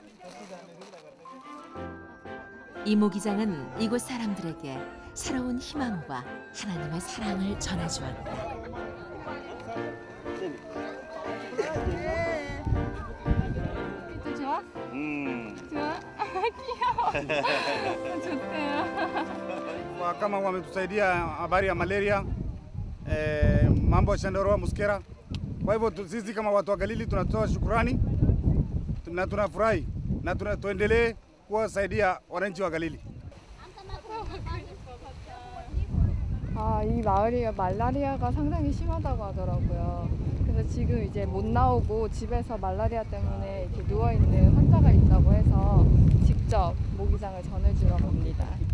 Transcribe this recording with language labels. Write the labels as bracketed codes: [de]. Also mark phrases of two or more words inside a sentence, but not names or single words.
[ko] 이 모기장은 이곳 사람들에게 새로운 희망과 하나님의 사랑을 전해주었다. 좋아? 좋아? 귀여워. 좋대요. [sw] Kama wametusaidia habari ya malaria, mambo ya chandarua muskera. Kwa hivyo sisi kama watu wa Galili tunatoa shukrani na tunafurahi na tuendelee kuwasaidia wananchi wa Galili. [ko] 이 마을이 말라리아가 상당히 심하다고 하더라고요. 그래서 지금 이제 못 나오고 집에서 말라리아 때문에 이렇게 누워있는 환자가 있다고 해서 직접 모기장을 전해주러 갑니다.